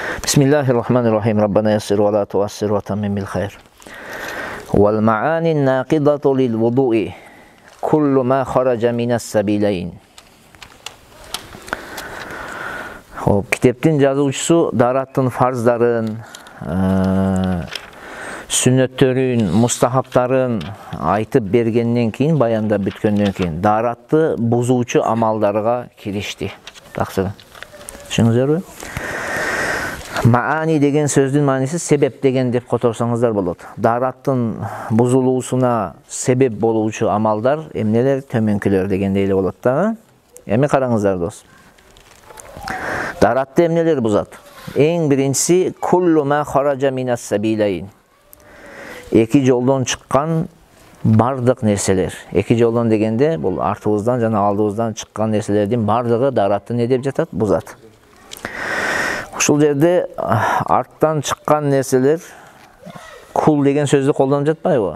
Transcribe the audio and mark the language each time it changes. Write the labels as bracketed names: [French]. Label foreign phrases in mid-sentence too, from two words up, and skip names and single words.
[Arabic] بسم الله الرحمن الرحيم. ربنا يسر ولا تعسر وتمم بالخير. والمعاني الناقضة للوضوء كل ما خرج من السبيلين. [Kyrgyz] Китептин жазуучусу дараттын фарздарын, сүннөттөрүн, мустахаптарын айтып бергенден кийин, баянда бүткөндөн кийин даратты бузуучу амалдарга киришти. Таксир. Түшүндүңүздөр бү? Маани деген сөздүн мааниси себеп деген деп которсоңуздар болот. Дараттын бузулуусуна себеп болуучу амалдар эмнелер, төмөнкүлөр дегендей эле болот да. Эми караңыздар дос. Daratты эмнелер бузат? Эң биринчиси [Arabic] كل ما خرج من السبيلين. [Kyrgyz] Эки жолдон чыккан бардык нерселер. Эки жолдон дегенде бул артыбыздан жана алдыбыздан чыккан нерселердин бардыгы даратты не деп жатат? Бузат. Ушул жерде арттан чыккан нерселер кул деген сөздү колдонуп жатпайбы?